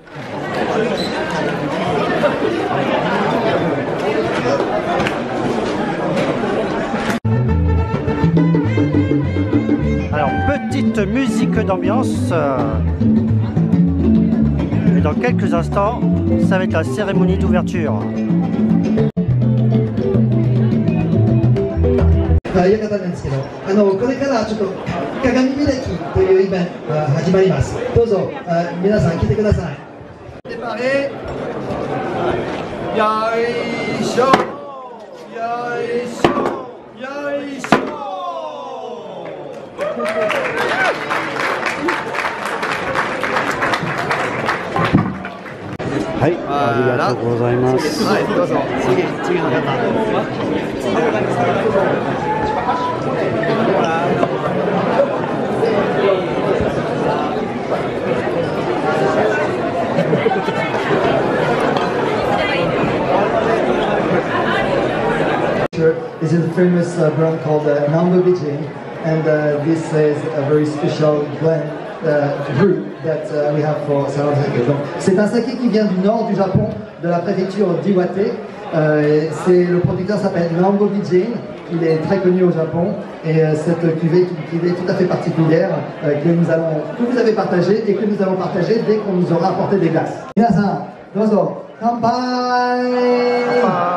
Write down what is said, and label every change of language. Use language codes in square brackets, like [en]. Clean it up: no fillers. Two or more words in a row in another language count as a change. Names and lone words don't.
[fr] Alors, petite musique d'ambiance. Et dans quelques instants, ça va être la cérémonie d'ouverture. [ja] いう方なんですけど、これからちょっと鏡開きというイベントが始まります。どうぞ皆さん来てください。でパレよいしょよいしょよいしょ。はい、ありがとうございます。はい、どうぞ次の方。 [en] This is a famous brand called Nambu Beijing, and this is a very special blend brew that we have for Salon Sake. [fr] Donc, c'est un saké qui vient du nord du Japon, de la préfecture d'Iwate. Le producteur s'appelle Nambu Beijing. Il est très connu au Japon et cette cuvée est une cuvée tout à fait particulière que vous avez partagée et que nous allons partager dès qu'on nous aura apporté des glaces. [ja] 皆さん、どうぞ、乾杯!